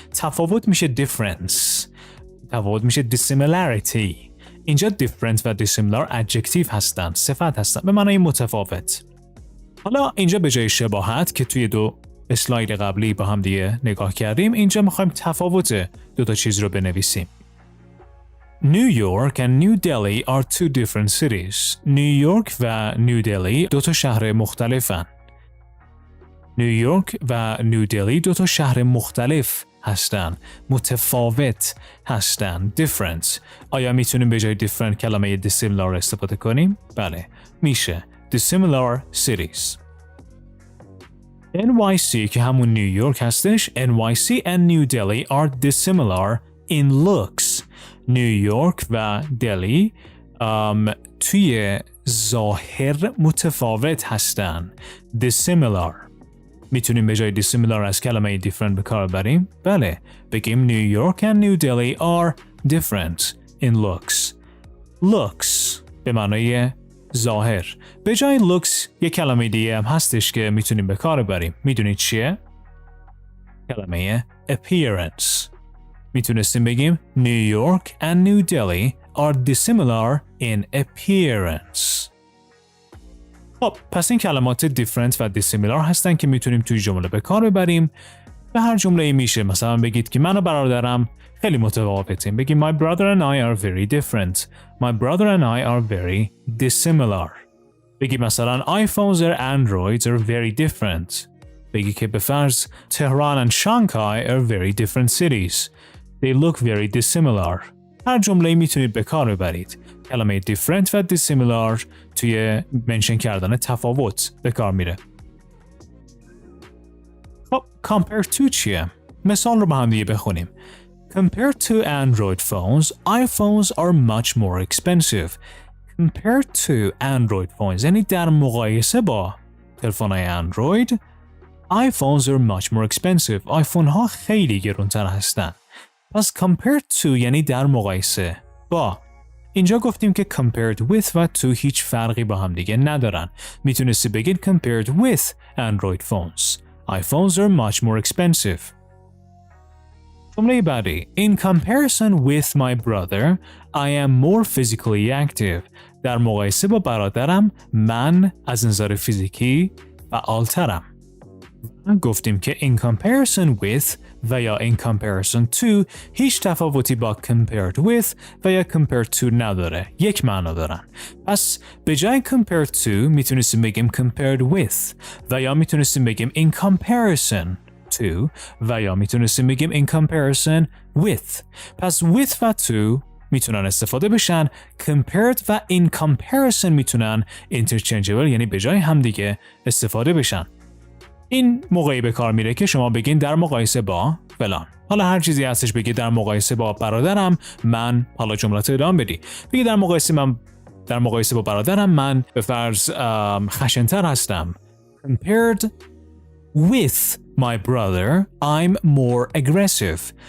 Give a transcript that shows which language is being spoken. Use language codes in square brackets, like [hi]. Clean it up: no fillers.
[fa] تفاوت میشه difference، تفاوت میشه dissimilarity. اینجا different و dissimilar adjective هستن، صفت هستن، به معنای متفاوت. حالا اینجا به جای شباهت که توی دو اسلاید قبلی با هم دیگه نگاه کردیم، اینجا میخوایم تفاوت دو تا چیز رو بنویسیم. [en] New York and New Delhi are two different cities. [fa] نیویورک و نیو دلی دو تا شهر مختلفن. نیویورک و نیو دلی دو تا شهر مختلف هستن، متفاوت هستن، different. آیا میتونیم به جای different کلمه dissimilar استفاده کنیم؟ بله، میشه dissimilar cities. NYC که همون نیویورک هستش، [en] NYC and New Delhi are dissimilar in looks. [fa] نیویورک و دلی توی ظاهر متفاوت هستن، dissimilar. میتونیم به جای dissimilar از کلمه different به کار بریم؟ بله، بگیم نیویورک [en] and New Delhi are different in looks. [fa] looks به معنای ظاهر. به جای looks یک کلمه دیگه هم هستش که میتونیم به کار بریم. میدونید چیه؟ کلمه appearance. میتونستیم بگیم [en] New York and New Delhi are dissimilar in appearance. [fa] خب پس این کلمات different و dissimilar هستن که میتونیم توی جمله به کار ببریم. به هر جمله میشه مثلا بگید که من و برادرم خیلی متفاوتیم. بگیم [en] My brother and I are very different. My brother and I are very dissimilar. [fa] بگید مثلا [en] iPhones and Androids are very different. [fa] بگید که به فرض تهران [en] and Shanghai are very different cities. They look very dissimilar. [fa] هر جمله میتونید به کار ببرید. کلمه different و dissimilar توی منشن کردن تفاوت به کار میره. خب compare to چیه؟ مثال رو با هم دیگه بخونیم. [en] Compared to Android phones, iPhones are much more expensive. Compared to Android phones [fa] یعنی در مقایسه با تلفن‌های اندروید، [en] iPhones are much more expensive. [fa] آیفون ها خیلی گرانتر هستن. پس compared to یعنی در مقایسه با. اینجا گفتیم که compared with و to هیچ فرقی با هم دیگه ندارن. میتونستی بگید [en] compared with Android phones. iPhones are much more expensive. [fa] جمله بعدی. [en] In comparison with my brother, I am more physically active. [fa] در مقایسه با برادرم من از نظر فیزیکی فعالترم. گفتیم که in comparison with و یا in comparison to هیچ تفاوتی با compared with و یا compared to نداره. یک معنا دارن. پس به جای compared to میتونستیم بگیم compared with و یا میتونستیم بگیم in comparison to و یا میتونستیم بگیم in comparison with. پس with و to میتونن استفاده بشن. compared و in comparison میتونن interchangeable یعنی به جای همدیگه استفاده بشن. این موقعی به کار میره که شما بگین در مقایسه با فلان. حالا هر چیزی هستش بگی در مقایسه با برادرم من، حالا جملات ادامه بدی. بگی در مقایسه با برادرم من به فرض خشن‌تر هستم. [en] Compared with my brother I'm more aggressive.